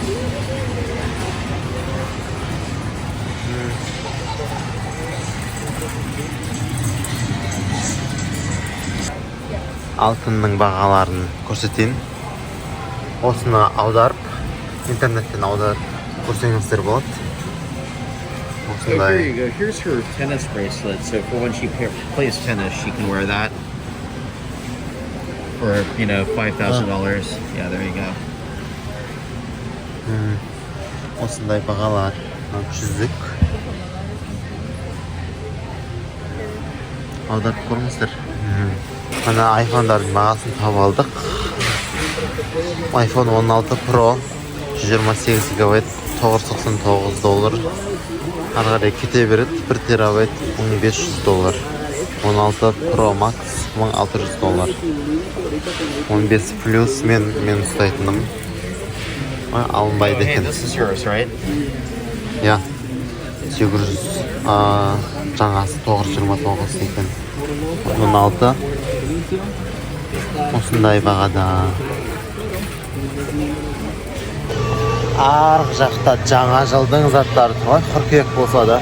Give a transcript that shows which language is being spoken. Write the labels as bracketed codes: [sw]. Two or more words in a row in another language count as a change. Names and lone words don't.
[kk] Алтынның бағаларын көрсетейін. Осыны аударып, интернеттен аударып көрсеңіздер болады. [en] So here you go. Here's her tennis bracelet. So for when she plays tennis, she can wear that for, $5,000. Yeah, there you go. [kk] Осындай бағалар. Жүзік. Аударып көріңіздер. Мына айфондардың бағасын тауып алдық. iPhone 16 Pro 128 гигабайт $999. Ары қарай кете береді. 1 терабайт $1500. 16 Pro Max $1600. 15 Plus мен ұстайтыным. Алынбайды екен. [en] This is yours, right? [kk] Я. 800 жаңасы 929 екен. 16 осындай бағада. Арғы жақта жаңа жылдың заттары тұр ғой, қыркүйек болса да.